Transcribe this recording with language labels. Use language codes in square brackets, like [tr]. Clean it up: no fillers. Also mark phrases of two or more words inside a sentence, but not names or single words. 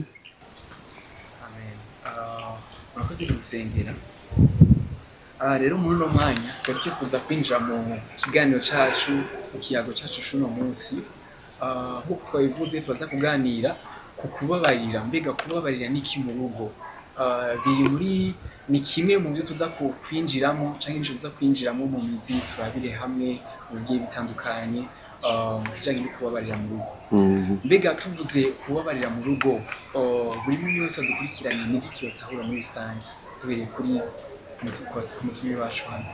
[rn] Amen. Murakoze gusengera. Rero muri uno mwanya twari twifuza kwinjira mu kiganiro cacu, mu kiyago cacu c'uno munsi. Nk'uko twabivuze turaza kuganira ku kubabarira. Mbega kubabarira ni iki mu rugo? Ni kimwe mu byo tuza kwinjiramo cyangwa inshuro tuza kwinjiramo mu mizi, turabire hamwe mu bigiye bitandukanye mu kijyanye no kubabarira mu rugo. Mbega tuvuze kubabarira mu rugo, buri muntu wese adukurikiranye ni iki yotahura muri rusange, duhereye kuri ku mutumire wacu hano.